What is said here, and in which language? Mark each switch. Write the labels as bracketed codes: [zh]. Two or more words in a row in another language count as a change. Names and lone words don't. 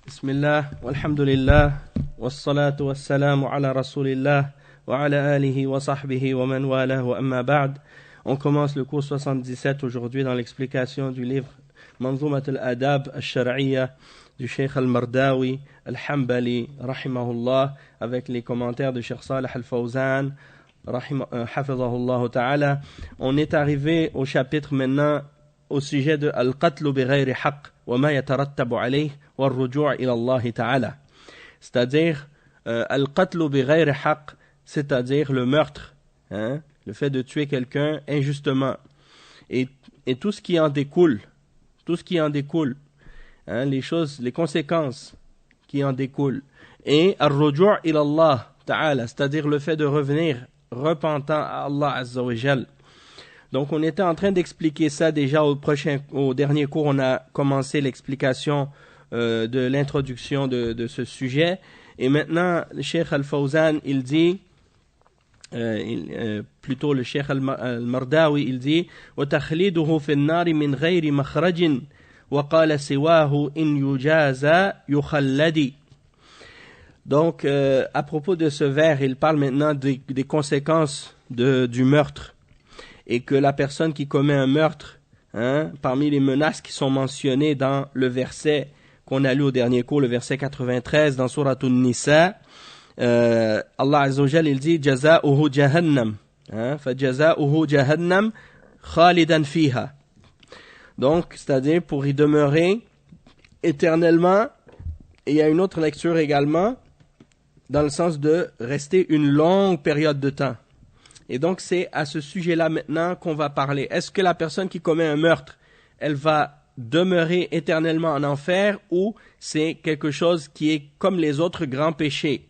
[ar] بسم الله والحمد لله والصلاة والسلام على رسول الله وعلى آله وصحبه ومن والاه وأما بعد. [fr] On commence le cours 77 aujourd'hui dans l'explication du livre Manzumat al-Adab al-Shar'iyya du Cheikh al-Mardawi al-Hanbali rahimahullah avec les commentaires de Cheikh Salih al-Fawzan [ar] حفظه الله تعالى. [fr] On est arrivé au chapitre maintenant au sujet de [ar] القتل بغير حق وما يترتب عليه والرجوع إلى الله تعالى. C'est-à-dire القتل بغير حق, [fr] c'est-à-dire le meurtre, le fait de tuer quelqu'un injustement et tout ce qui en découle, les choses, les conséquences qui en découlent, et [ar] الرجوع إلى الله تعالى, [fr] c'est-à-dire le fait de revenir repentant à [ar] الله عز وجل. [fr] Donc on était en train d'expliquer ça déjà au dernier cours. On a commencé l'explication de l'introduction de ce sujet, et maintenant le Cheikh al-Fawzan il dit plutôt le Cheikh al-Mardawi il dit [ar] وَتَخْلِيدُهُ فِي النَّارِ مِنْ غَيْرِ مَخْرَجٍ وَقَالَ سِوَاهُ إِنْ يُجَازَ يُخَلَّدِ. [fr] Donc à propos de ce vers, il parle maintenant des conséquences du meurtre, et que la personne qui commet un meurtre, parmi les menaces qui sont mentionnées dans le verset qu'on a lu au dernier cours, le verset 93 dans Surat An-Nisa, [ar] الله عز وجل [fr] il dit [ar] جزاؤه جهنم فجزاؤه جهنم خالدا فيها. [fr] Donc c'est-à-dire pour y demeurer éternellement. Et il y a une autre lecture également dans le sens de rester une longue période de temps. Et donc c'est à ce sujet-là maintenant qu'on va parler. Est-ce que la personne qui commet un meurtre, elle va demeurer éternellement en enfer, ou c'est quelque chose qui est comme les autres grands péchés?